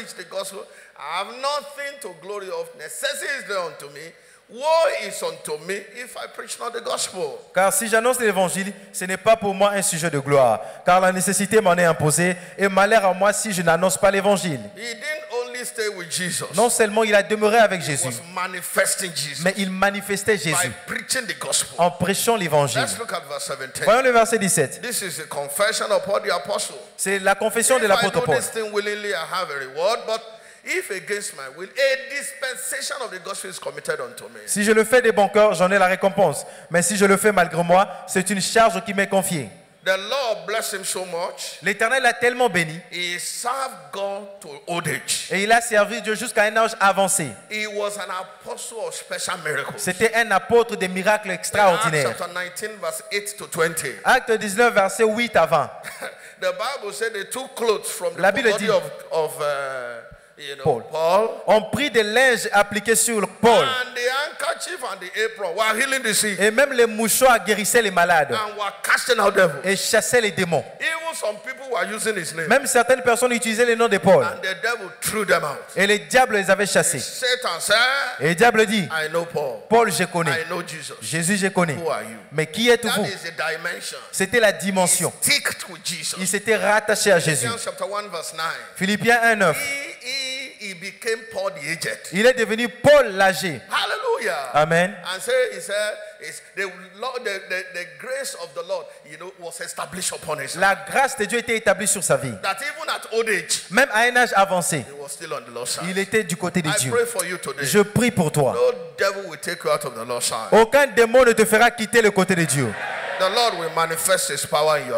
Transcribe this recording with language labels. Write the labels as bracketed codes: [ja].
[en] Gospel, I have nothing to glory of. Necessity is there unto me. Woe is unto me if I preach not the gospel. [fr] Car si j'annonce l'évangile, ce n'est pas pour moi un sujet de gloire, car la nécessité m'en est imposée, et malheur à moi si je n'annonce pas l'évangile. [en] He didn't only stay with Jesus. [fr] Non seulement il a demeuré avec Jésus, [en] was manifesting Jesus, [fr] mais il manifestait Jésus [en] by preaching the gospel. [fr] En prêchant l'évangile. [en] Let's look at verse 17. [fr] Voyons le verset 17. [en] This is a confession upon the apostle. [fr] C'est la confession de l'apôtre Paul. [en] If I do this thing willingly, I have a reward, but if against my will, a dispensation of the gospel is committed unto me. [fr] Si je le fais de bon cœur, j'en ai la récompense. Mais si je le fais malgré moi, c'est une charge qui m'est confiée. [en] The Lord blessed him so much. [fr] L'Éternel l'a tellement béni. [en] He served God to old age. [fr] Et il a servi Dieu jusqu'à un âge avancé. [en] He was an apostle of special miracles. [fr] C'était un apôtre des miracles extraordinaires. [en] Acts chapter 19 verse 8 to 20. [fr] Acte 19 verset 8 à 20. [en] The Bible said they took clothes from the body of Paul. [fr] On prit des linges appliqués sur Paul. [en] And the handkerchief and the apron were healing the sick. [fr] Et même les mouchoirs guérissaient les malades. [en] And were casting out devils. [fr] Et chassaient les démons. [en] Even some people were using his name. [fr] Même certaines personnes utilisaient le nom de Paul. [en] And the devil threw them out. [fr] Et les diables les avaient chassés. [en] Satan said, [fr] et le diable dit, [en] I know Paul. [fr] Paul, je connais. [en] I know Jesus. [fr] Jésus, je connais. [en] Who are you? [fr] Mais qui êtes-vous? C'était la dimension. Il s'était rattaché à Jésus. Philippiens 1, 9. [en] He became Paul the aged. [fr] Il est devenu Paul l'âgé. [en] Hallelujah. Amen. And so he said, the grace of the Lord, was established upon his life. [fr] La grâce de Dieu était établie sur sa vie. [en] That even at old age, [fr] même à un âge avancé, [en] he was still on the Lord's side. [fr] Il était du côté de Dieu. [en] Pray for you today. [fr] Je prie pour toi. [en] No devil will take you out of the Lord's side. [fr] Aucun démon ne te fera quitter le côté de Dieu. [en] The Lord will manifest his power in your